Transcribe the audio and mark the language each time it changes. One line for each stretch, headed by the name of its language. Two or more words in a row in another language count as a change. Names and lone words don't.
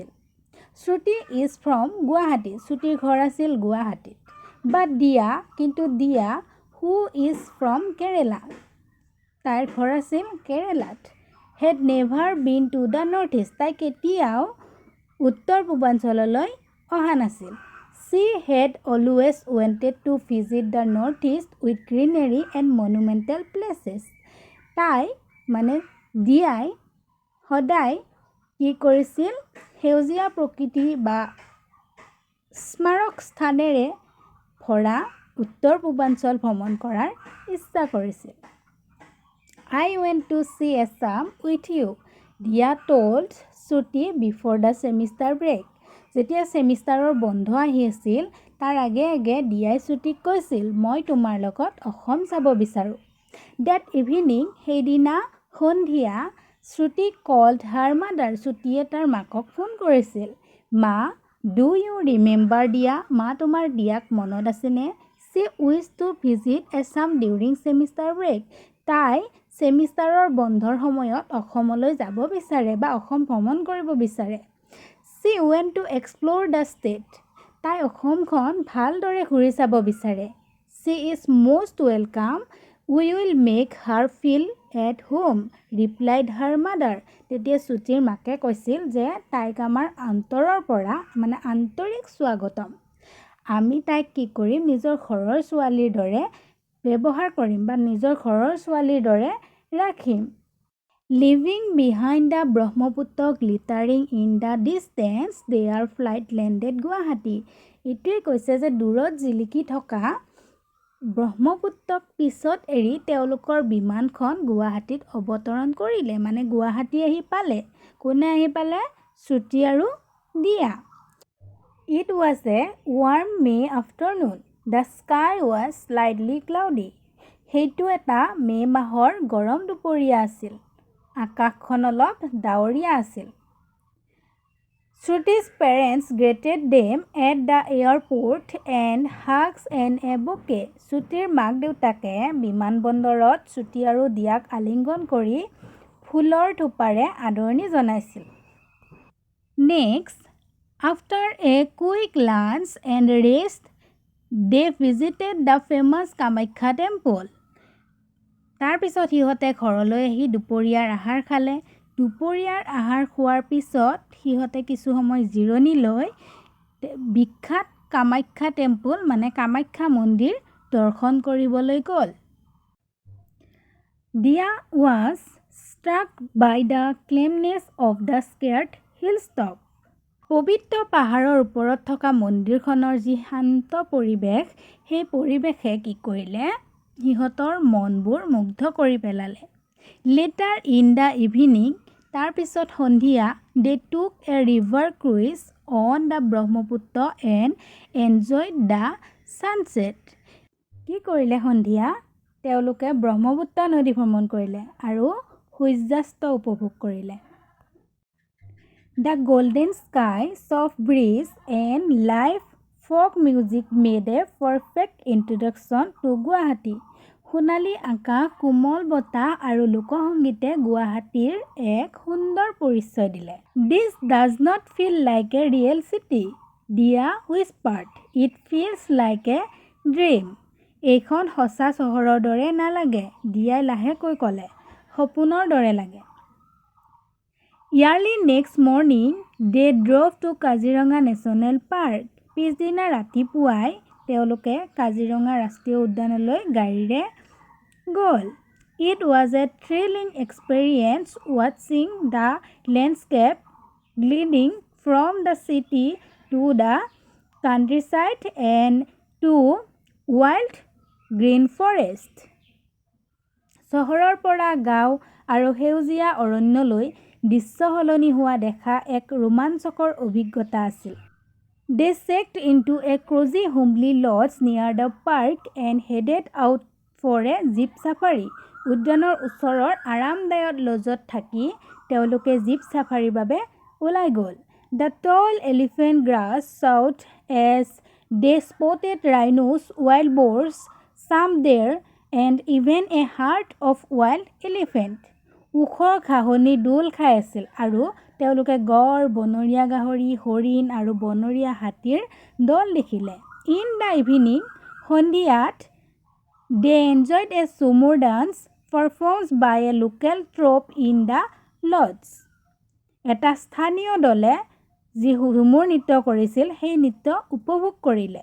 Assamese: শ্ৰুতি
English: is from
Assamese: গুৱাহাটী, শ্ৰুতিৰ ঘৰ আছিল গুৱাহাটীত। বাট দিয়া, কিন্তু দিয়া
English: who is from
Assamese: কেৰেলা, তাইৰ ঘৰ আছিল কেৰেলাত।
English: had never been to the north east,
Assamese: তাই কেতিয়াও উত্তৰ পূৰ্বাঞ্চললৈ অহা নাছিল।
English: She had always wanted to visit the northeast with greenery and monumental places.
Assamese: তাই মানে দিয়াই সদায় কি কৰিছিল, সেউজীয়া প্ৰকৃতি বা স্মাৰক স্থানেৰে ভৰা উত্তৰ পূৰ্বাঞ্চল ভ্ৰমণ কৰাৰ ইচ্ছা কৰিছিল।
English: I went to see Assam with you, Dia told Shruti before the semester break.
Assamese: যেতিয়া ছেমিষ্টাৰৰ বন্ধ আহি আছিল তাৰ আগে আগে দিয়াই শ্ৰুতিক কৈছিল, মই তোমাৰ লগত অসম যাব বিচাৰোঁ।
English: that evening,
Assamese: সেইদিনা সন্ধিয়া শ্ৰুতি
English: called her mother,
Assamese: শ্ৰুতিয়ে তাৰ মাকক ফোন কৰিছিল। মা,
English: do you remember
Assamese: দিয়া, মা তোমাৰ দিয়াক মনত আছেনে?
English: She wished to visit Assam during semester break,
Assamese: তাই ছেমিষ্টাৰৰ বন্ধৰ সময়ত অসমলৈ যাব বিচাৰে বা অসম ভ্ৰমণ কৰিব বিচাৰে।
English: She went to explore the state,
Assamese: তাই অসমখন ভালদৰে ঘূৰি চাব বিচাৰে।
English: She is most welcome, we will make her feel at home, replied her mother.
Assamese: তেতিয়া শ্ৰুতিৰ মাকে কৈছিল যে তাইক আমাৰ অন্তৰৰ পৰা মানে আন্তৰিক স্বাগতম, আমি তাইক কি কৰিম, নিজৰ ঘৰৰ ছোৱালীৰ দৰে ব্যৱহাৰ কৰিম বা নিজৰ ঘৰৰ ছোৱালীৰ দৰে ৰাখিম।
English: Leaving behind the ব্ৰহ্মপুত্ৰ glittering in the distance, their flight landed Guwahati.
Assamese: এইটোৱে কৈছে যে দূৰত জিলিকি থকা ব্ৰহ্মপুত্ৰক পিছত এৰি তেওঁলোকৰ বিমানখন গুৱাহাটীত অৱতৰণ কৰিলে, মানে গুৱাহাটী আহি পালে। কোনে আহি পালে? শ্ৰুতি আৰু দিয়া।
English: It was a warm May afternoon. The sky was slightly cloudy.
Assamese: সেইটো এটা মে' মাহৰ গৰম দুপৰীয়া আছিল, আকাশখন অলপ ডাৱৰীয়া আছিল।
English: Shruti's parents greeted them at the airport and hugs and a bouquet.
Assamese: শ্ৰুতিৰ মাক দেউতাকে বিমানবন্দৰত শ্ৰুতি আৰু দিয়াক আলিংগন কৰি ফুলৰ থোপাৰে আদৰণি জনাইছিল।
English: Next, after a quick lunch and rest, they visited the famous কামাখ্যা temple.
Assamese: তাৰপিছত সিহঁতে ঘৰলৈ আহি দুপৰীয়াৰ আহাৰ খালে। দুপৰীয়াৰ আহাৰ খোৱাৰ পিছত সিহঁতে কিছু সময় জিৰণি লৈ বিখ্যাত কামাখ্যা টেম্পল মানে কামাখ্যা মন্দিৰ দৰ্শন কৰিবলৈ গ'ল।
English: Dia was struck by the calmness of the sacred hilltop.
Assamese: পবিত্ৰ পাহাৰৰ ওপৰত থকা মন্দিৰখনৰ যি শান্ত পৰিৱেশ, সেই পৰিৱেশে কি কৰিলে, সিহঁতৰ মনবোৰ মুগ্ধ কৰি পেলালে।
English: Later in the evening,
Assamese: তাৰপিছত সন্ধিয়া
English: they took a river cruise on the ব্ৰহ্মপুত্ৰ and enjoyed the sunset.
Assamese: কি কৰিলে সন্ধিয়া? তেওঁলোকে ব্ৰহ্মপুত্ৰ নদী ভ্ৰমণ কৰিলে আৰু সূৰ্যাস্ত উপভোগ কৰিলে।
English: The golden sky, soft breeze and live folk music made a perfect introduction to Guwahati.
Assamese: সোণালী আকাশ, কোমল বতাহ আৰু লোকসংগীতে গুৱাহাটীৰ এক সুন্দৰ পৰিচয় দিলে।
English: This does not feel like a real city, Dia whispered. It feels like a dream.
Assamese: এইখন সঁচা চহৰৰ দৰে নালাগে, দিয়াই লাহেকৈ ক'লে, সপোনৰ দৰে লাগে।
English: Early next morning, they drove to কাজিৰঙা নেশ্যনেল পাৰ্ক.
Assamese: পিছদিনা ৰাতিপুৱাই তেওঁলোকে কাজিৰঙা ৰাষ্ট্ৰীয় উদ্যানলৈ গাড়ীৰে গ'ল।
English: It was a thrilling experience watching the landscape gliding from the city to the countryside and to wild green forest.
Assamese: চহৰৰ পৰা গাঁও আৰু সেউজীয়া অৰণ্যলৈ দৃশ্য সলনি হোৱা দেখা এক ৰোমাঞ্চকৰ অভিজ্ঞতা আছিল।
English: They checked into a cozy homely lodge near the park and headed out for a jeep safari.
Assamese: উদ্যানৰ ওচৰৰ আৰামদায়ক লজত থাকি তেওঁলোকে জীপ ছাফাৰীৰ বাবে ওলাই গ'ল।
English: The tall elephant grass sought as they spotted rhinos, wild boars, some deer, and even a herd of wild elephant.
Assamese: ওখ ঘাঁহনি দোল খাই আছিল আৰু তেওঁলোকে গড়, বনৰীয়া গাহৰি, হৰিণ আৰু বনৰীয়া হাতীৰ দল দেখিলে।
English: In the evening, সন্ধিয়াত they enjoyed a sumo dance performed by a local troupe in the lodge.
Assamese: এটা স্থানীয় দলে যি ঝুমুৰ নৃত্য কৰিছিল সেই নৃত্য উপভোগ কৰিলে।